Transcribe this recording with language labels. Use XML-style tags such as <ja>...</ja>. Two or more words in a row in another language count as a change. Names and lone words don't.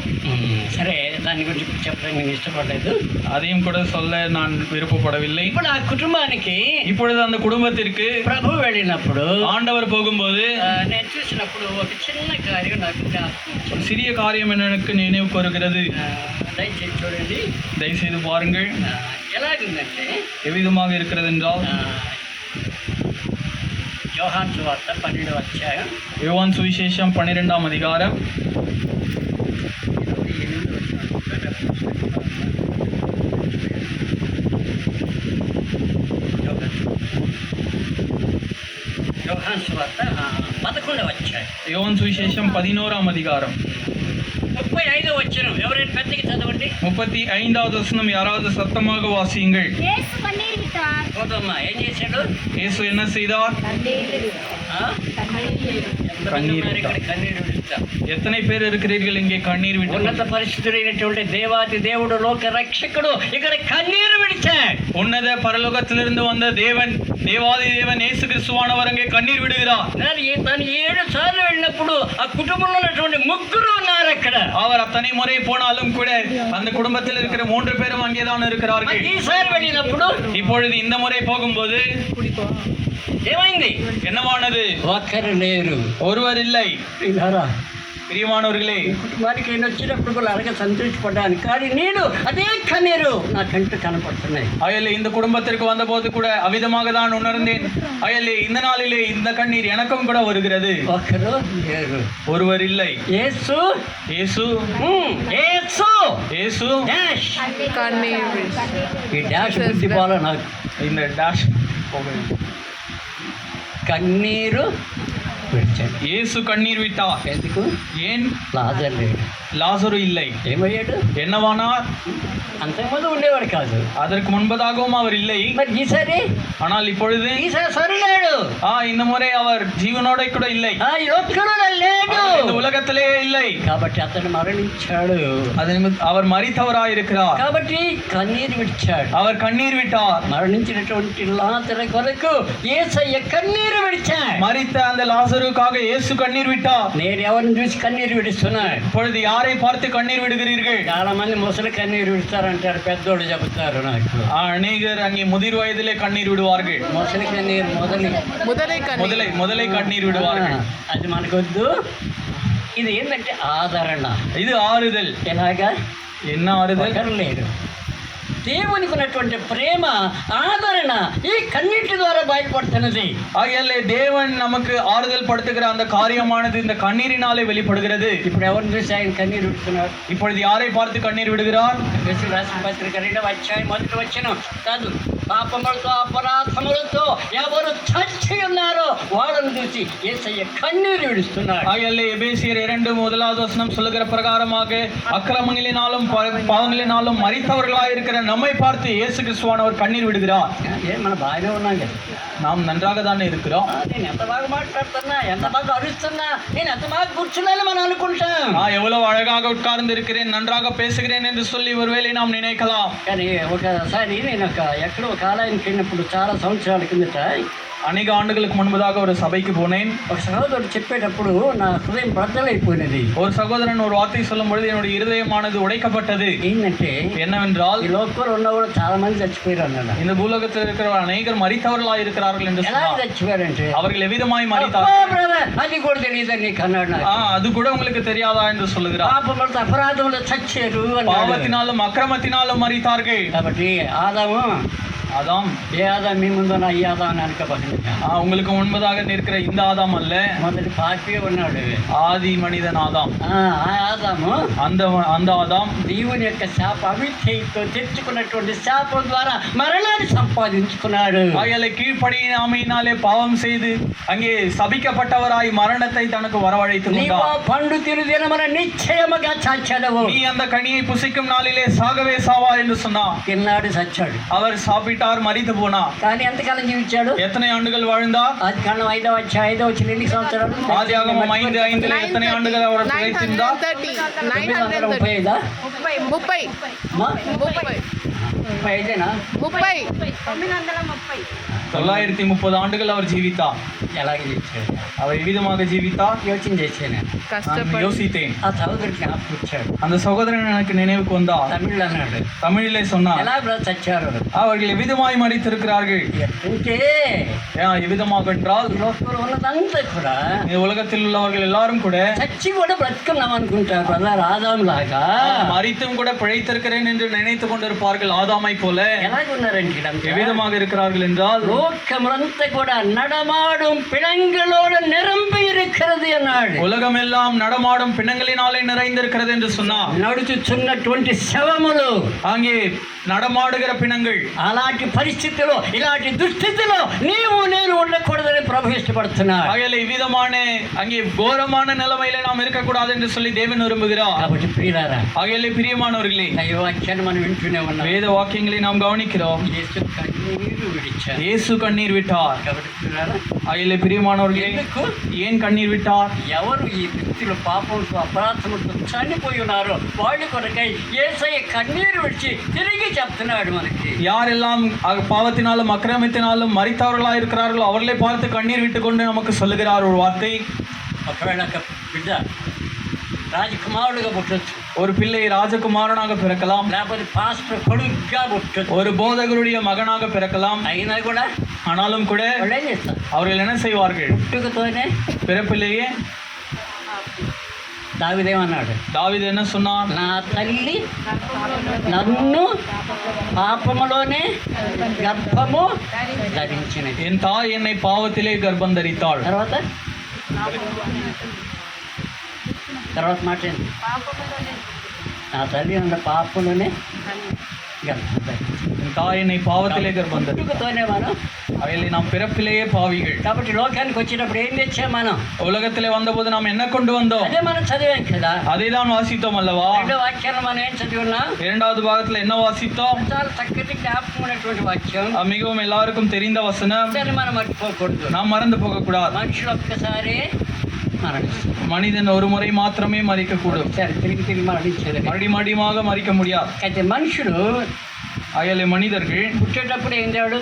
<te>సరే, దాని గురించి చెప్పడానికి నేను ఇష్టపడలేదు,</te> <ta>அதையும் கூட சொல்ல நான் விருப்பப்படவில்லை.</ta> <te>ఇప్పుడు ఆ కుటుంబానికి</te> <ta>இப்பொழுது அந்த குடும்பத்திற்கு</ta> <te>ప్రభు వెళ్ళినప్పుడు</te> <ta>ஆண்டவர் போகும்போது</ta> <te>నేను చూసినప్పుడు ఒక చిన్న కార్యం నాకు జ్ఞాపకం.</te> <ta>ஒரு சிறிய காரியம் எனக்கு நினைவு வருகிறது.</ta> <te>దయచేసి చూడండి,</te> <ta>தயவுசெய்து பாருங்கள்.</ta> <te>ఎలాగుందంటే,</te> <ta>எவ்விதமாக இருக்கிறது என்றால்</ta> <te>యోహాను సువార్త 12వ అధ్యాయం</te> <ta>யோவான் சுவிசேஷம் 12ஆம் அதிகாரம்</ta> <te>11వ అధ్యాయం</te> <ta>யோவான் சுவிசேஷம் 11ஆம் அதிகாரம்</ta> <te>35వ వచనం. ఎవరైనా పెద్దకి చదవండి. చదవండి.</te> <ta>35வது வசனம் யாராவது சத்தமாக வாசியுங்கள். இயேசு கண்ணீர் விட்டார்.</ta> <te>పోదమ్మా ఏం చేశాడు?</te> <ta>இயேசு என்ன செய்தார்? ఆ?</ta> <te>ఎంతమంది ఉన్నారు ఇక్కడ కన్నీరు విడుస్తా?</te> <ta>எத்தனை பேர் இருக்கிறீர்கள் இங்கே கண்ணீர் விட்டு?</ta> <te>ఉన్నత పరిస్థితులైనటువంటి దేవాది దేవుడు లోక రక్షకుడు ఇక్కడ కన్నీరు విడిచాడు.</te> <ta>உன்னத பரலோகத்திலிருந்து வந்த தேவன், தேவாதி தேவன் இயேசு கிறிஸ்துவானவர் அங்கே கண்ணீர் விடுகிறார்.</ta> <te>తను 7 సార్లు వెళ్ళినప్పుడు ఆ కుటుంబంలో ఉన్నటువంటి 3 ఉన్నారు అక్కడ.</te> <ta>அவர் அத்தனை முறை போனாலும் கூட அந்த குடும்பத்தில் இருக்கிற 3 பேரும் அங்கேதான் இருக்கிறார்கள்.</ta> <te>ఈసారి వెళ్ళినప్పుడు</te> <ta>இப்பொழுது இந்த முறை போகும்போது</ta> <te>ఏమైంది?</te> <ta>என்னவானது?</ta> <te>ఒక్కరు లేరు.</te> <ta>ஒருவர் இல்லை.</ta> <te>ఇలారా</te> <ta>பிரியமானவர்களே,</ta> <te>కుటుంబానికి నేను వచ్చినప్పుడు కూడా అలాగే సంతోషపడ్డాను, కానీ నేను అదే కన్నీరు నా కంట కనపడుతున్నాయి.</te> <ta>அயலே இந்த குடும்பத்திற்கு வந்தபோது கூட அவிதமாக தான் உணர்ந்தேன். அயலே இந்த நாளிலே இந்த கண்ணீர் எனக்கும் கூட வருகிறது.</ta> <te>ఒక్కరు లేరు.</te> <ta>ஒருவர் இல்லை.</ta> <te>యేసు</te> <ta>இயேசு,</ta> <te>యేసు</te> <ta>இயேசு.</ta> <te>డాష్. కన్నీరు ఈ డాష్ బుద్ధి పోల నాకు.</te> <ta>இந்த டாஷ்</ta> <te>కన్నీరు విడిచాడు.</te> <ta>இயேசு கண்ணீர் விட்டார்.</ta> <te>ఎందుకు?</te> <ta>ஏன்?</ta> <te>లాజర్ లేడు.</te> <ta>லாசரு இல்லை.</ta> <te>ఏమయ్యాడు?</te> <ta>என்னவானார்?</ta> <te>అంతకుముందు ఉండేవాడు కాదు.</te> <ta>அதற்கு முன்பதாகவும் அவர் இல்லை.</ta> <te>మరి ఈసారి</te> <ta>ஆனால் இப்பொழுது</ta> <te>ఈసారి సరిలేడు.</te> <ta>இந்த முறை அவர் జీవనోడ కూడా இல்லை.</ta> <te>ఈ ఒక్కడు లేడు.</te> <ta>அவர் இந்த உலகத்திலே இல்லை.</ta> <te>కాబట్టి అతను మరణించాడు.</te> <ta>அவர் மரித்தவராய் இருக்கிறார்.</ta> <te>కాబట్టి కన్నీరు విడిచాడు.</te> <ta>அவர் கண்ணீர் விட்டார்.</ta> <te>మరణించినటువంటి లాజరు కొరకు యేసయ్య కన్నీరు విడిచాడు.</te> <ta>மரித்த அந்த லாசருக்காக இயேசு கண்ணீர் விட்டார்.</ta> <te>నేను ఎవరిని చూసి కన్నీరు విడుస్తున్నాను?</te> <ta>இப்பொழுது யாரை பார்த்து கண்ணீர் விடுகிறீர்கள்?</ta> <te>చాలా మంది ముసలి కన్నీరు విడుస్తారంటారు, పెద్దోళ్ళు చెబుతారు నాకు.</te> <ta>அநேகர் அங்கே முதிர் வயதிலே கண்ணீர் விடுவார்கள்.</ta> <te>ముసలి కన్నీరు</te> <ta>முதலை கண்ணீர் விடுவார்கள்.</ta> <te>అది మనకొద్దు. ఇది ఏంటంటే ఆదరణ.</te> <ta>இது ஆறுதல்.</ta> <te>ఎలాగా?</te> <ta>என்ன ஆறுதல்?</ta> <te>ఒకరు లేరు. దేవునికి ఉన్నటువంటి ప్రేమ, ఆదరణ ఈ కన్నీటి ద్వారా బయటపడుతున్నది.</te> <ta>ஆகையாலே தேவன் நமக்கு ஆறுதல் படுத்துகிற அந்த காரியமானது இந்த கண்ணீரினாலே வெளிப்படுகிறது.</ta> <te>ఇప్పుడు ఎవరిని చూసి ఆయన కన్నీరు విడుతున్నారు?</te> <ta>இப்பொழுது யாரை பார்த்து கண்ணீர் விடுகிறார்?</ta> <te>యేసు రాసిన పత్రిక 2వ అధ్యాయం 1వ వచనం కాదు, పాపములతో అపరాధములతో ఎవరు చచ్చి ఉన్నారో వాళ్ళని చూసి యేసయ్య కన్నీరు విడుస్తున్నాడు.</te> <ta>ஆகையாலே எபேசியர் 2:1 வசனம் சொல்லுகிற பிரகாரமாக அக்கிரமங்களினாலும் பாவங்களினாலும் மரித்தவர்களாய் இருக்கிற நம்மை பார்த்து இயேசு கிறிஸ்துவானவர் கண்ணீர் விடுகிறார்.</ta> <te>మన బాగానే ఉన్నాం కదా,</te> <ta>நாம் நன்றாக தானே இருக்கிறோம்.</ta> <te>నేను ఎంత బాగా మాట్లాడుతున్నా, ఎంత బాగా అరుస్తున్నా, నేను ఎంత బాగా కూర్చున్నాను మనం అనుకుంటాం.</te> <ta>நான் எவ்வளவு அழகாக உட்கார்ந்து இருக்கிறேன், நன்றாக பேசுகிறேன் என்று சொல்லி ஒருவேளை நாம் நினைக்கலாம்.</ta> <te>కానీ ఒకసారి నేను ఎక్కడో ఒక ఆలయానికి వెళ్ళినప్పుడు చాలా సంవత్సరాల కిందట</te> <ta>அநேக ஆண்டுகளுக்கு முன்பதாக ஒரு சபைக்கு போனேன்.</ta> <te>ఒక సహోదరుడు చెప్పేటప్పుడు నా హృదయం బద్దలైపోయినది.</te> <ta>ஒரு சகோதரன் ஒரு வார்த்தை சொல்லும் பொழுது என்னுடைய இருதயமானது உடைக்கப்பட்டது.</ta> <te>ఏంటంటే</te> <ta>என்னவென்றால்,</ta> <te>ఈ లోకంలో ఉన్న కూడా చాలా మంది చచ్చిపోయారు అన్నాడు.</te> <ta>இந்த பூலோகத்தில் இருக்கிற அநேகர் மரித்தவர்களாக இருக்கிறார்கள் என்று</ta> <te>ఎలా</te> <ta>சொன்னார்.</ta> <te>చచ్చిపోయారంటే,</te> <ta>அவர்கள் எவ்விதமாய் மரித்தார்?</ta> <te>అది కూడా తెలియదని నీకు అన్నాడు. నాకు</te> <ta>அது கூட உங்களுக்கு தெரியாதா என்று சொல்லுகிறார்.</ta> <te>పాపములతో అపరాధములు చచ్చారు అన్నాడు.</te> <ta>பாவத்தினாலும் அக்கிரமத்தினாலும் மரித்தார்கள்.</ta> <te>కాబట్టి ఆదాము,</te> <ta>ஆதாம்,</ta> <te>ఏ ఆదాం మీ ముందు ఉన్న ఈ ఆదాం అని అనుకోబడింది.</te> <ta>உங்களுக்கு முன்பதாக நிற்கிற இந்த ஆதாம் அல்ல,</ta> <te>మొదటి పాపి ఉన్నాడు.</te> <ta>ஆதி மனிதன் ஆதாம்.</ta> <te>ఆ ఆదాము</te> <ta>அந்த ஆதாம்</ta> <te>దేవుని యొక్క శాప అవిధేయతో తెచ్చుకున్నటువంటి శాపం ద్వారా మరణాన్ని సంపాదించుకున్నాడు.</te> <ta>ஆகையாலே கீழ்ப்படியாமையினாலே பாவம் செய்து அங்கே சபிக்கப்பட்டவராய் மரணத்தை தனக்கு வரவழைத்து</ta> <te>నీవు ఆ</te> <ta>கொண்டார்.</ta> <te>పండు తిను దినమున నిశ్చయముగా చచ్చెదవు.</te> <ta>நீ அந்த கனியை புசிக்கும் நாளிலே சாகவே சாவா என்று சொன்னார்.</ta> <te>తిన్నాడు, చచ్చాడు.</te> <ta>அவர் சாப்பிட்டார், மரித்து போனார்.</ta> <te>కానీ ఎంతకాలం జీవించాడు?</te> <ta>எத்தனை ஆண்டுகள் வாழ்ந்தார்?</ta> <te>అది కారణం 5వ అధ్యాయం 5వ వచ్చిన ఎన్ని సంవత్సరాలు?</te> <ta>ஆதியாகமம் 5:5 எத்தனை ஆண்டுகள் அவர் பிழைத்திருந்தார்?</ta> <te>935</te> <ta>930 ஆண்டுகள் அவர் ஜீவித்தார்.</ta> <te>ఎలాగ జీవించాడు?</te> <ta>அவர் எவ்விதமாக ஜீவித்தார்?</ta> <te>యోచన చేశాను.</te> <ta>நான் யோசித்தேன்.</ta> <te>ఆ సహోదరుడికి జ్ఞాపకం వచ్చాడు.</te> <ta>அந்த சகோதரன் எனக்கு நினைவுக்கு வந்தார்.</ta> <te>తమిళ్ అన్నాడు,</te> <ta>தமிழிலே சொன்னார்,</ta> <te>ఎలా చచ్చారు?</te> <ta>அவர்கள் எவ்விதமாய் மரித்திருக்கிறார்கள்.</ta> <te>అంటే</te> <ta>எவ்விதமாக என்றால்,</ta> <te>లోకంలో ఉన్నదంతా కూడా</te> <ta>இந்த உலகத்தில் உள்ளவர்கள் எல்லாரும் கூட</ta> <te>చచ్చి కూడా బ్రతుకున్నాం అనుకుంటారు. అలా ఆదాం లాగా</te> <ta>மரித்தும் கூட பிழைத்திருக்கிறேன் என்று நினைத்துக் கொண்டிருப்பார்கள் இருக்கிறார்கள் ஆதாமை போல.</ta> <te>ఎలాగున్నారంటే</te> <ta>எவ்விதமாக இருக்கிறார்கள் என்றால்</ta> <te>లోకములంతా కూడా</te> <ta>நடமாடும் பிணங்களோடு நிரம்பி இருக்கிறது</ta> <te>అన్నాడు.</te> <ta>உலகமெல்லாம் நடமாடும் பிணங்களினாலே நிறைந்திருக்கிறது என்று சொன்னார்.</ta> <te>నడుచుచున్నటువంటి శవములు,</te> <ta>அங்கே நடமாடுகிற பிணங்கள்.</ta> <te>అలాంటి పరిస్థితిలో ఇలాంటి దుస్థితిలో నీవు నేను ఉండకూడదని ప్రభు ఇష్టపడుతున్నాడు.</te> <ta>ஆகையால் இவ்விதமான அங்கே கோரமான நிலைமையில நாம் இருக்கக்கூடாது என்று சொல்லி தேவன் விரும்புகிறார்.</ta> <te>కాబట్టి ప్రియులారా,</te> <ta>ஆகையால் பிரியமானவர்களே,</ta> <te>దైవవాక్యాన్ని మనం వింటూనే ఉన్నాం.</te> <ta>வேத వాక్యங்களை நாம் கவனிக்கிறோம்.</ta> <te>యేసు కన్నీరు విడిచాడు.</te> <ta>இயேசு கண்ணீர் விட்டார்.</ta> <te>కాబట్టి ప్రియులారా,</te> <ta>ஆகையால் பிரியமானவர்களே,</ta> <te>ఎందుకు</te> <ta>ஏன் కన్నీர் விட்டார்?</ta> <te>ఎవరు ఈ వ్యక్తులు పాపంతో అపరాధములతో చనిపోయి ఉన్నారో వాళ్ళ కొరకై యేసయ్య కన్నీరు విడిచి తిరిగి చెప్తున్నాడు మనకి.</te> <ta>யாரெல்லாம் பாவத்தினாலும் அக்கிரமத்தினாலும் மரித்தவர்களாக இருக்கிறார்களோ அவர்களை பார்த்து கண்ணீர் விட்டு கொண்டு நமக்கு சொல்லுகிறார் ஒரு வார்த்தை.</ta> <te>ఒకవేళ ఒక బిడ్డ రాజకుమారుడుగా పుట్టొచ్చు,</te> <ta>ஒரு பிள்ளை ராஜகுமாரனாக பிறக்கலாம்,</ta> <te>లేకపోతే పాస్టర్ కొడుకుగా పుట్టొచ్చు.</te> <ta>ஒரு போதகருடைய மகனாக பிறக்கலாம்.</ta> <te>అయినా కూడా</te> <ta>ஆனாலும் கூட</ta> <te>వాళ్ళు ఏం చేస్తారు?</te> <ta>அவர்கள் என்ன செய்வார்கள்?</ta> <te>పుట్టుకతోనే</te> <ta>பிறப்பிலேயே</ta> <te>దావీదేమన్నాడు?</te> <ta>தாவீது என்ன சொன்னார்?</ta> <te>నా తల్లి నన్ను పాపములోనే గర్భము ధరించినది.</te> <ta>என் தாய் என்னை பாவத்திலே கர்ப்பம் தரித்தாள்.</ta> <te>తర్వాత తర్వాత మాట ఏంటి? నా తల్లి నన్ను పాపములోనే గర్భం ధరించింది.</te> <ta>என் தாய் என்னை பாவத்திலே கர்ப்பம் தரித்தாள்.</ta> <te>పుట్టుకతోనే మనం.</te> <ta>அவைகளை நாம் பிறப்பிலேயே பாவிகள்.</ta> <te>కాబట్టి లోకానికి వచ్చినప్పుడు ఏం తెచ్చాం మనం?</te> <ta>உலகத்திலே வந்தபோது நாம் என்ன கொண்டு வந்தோம்?</ta> <te>అదే మనం చదివాం కదా.</te> <ta>அதை தான் வாசித்தோம் அல்லவா?</ta> <te>రెండో వాక్యాన్ని మనం ఏం చదివి ఉన్నాం?</te> <ta>இரண்டாவது பாகத்துல என்ன வாசித்தோம்?</ta> <te>చాలా చక్కటి జ్ఞాపకం ఉన్నటువంటి వాక్యం.</te> <ta>மிகவும் எல்லாருக்கும் தெரிந்த வசனம்.</ta> <te>దాన్ని మనం మర్చిపోకూడదు.</te> <ta>நாம் மறந்து போகக்கூடாது.</ta> <te>మనుషులు ఒక్కసారి మరణిస్తారు.</te> <ta>மனிதன் ஒரு முறை மாத்திரமே மறிக்க கூடும்.</ta> <te>ఒకసారి తిరిగి తిరిగి మరణించేది.</te> <ta>மறுபடியுமாக மறிக்க முடியாது.</ta> <te>అయితే మనుషుడు</te> <ta>அயலே மனிதர்கள்</ta> <te>పుట్టేటప్పుడు ఏం తేడు?</te>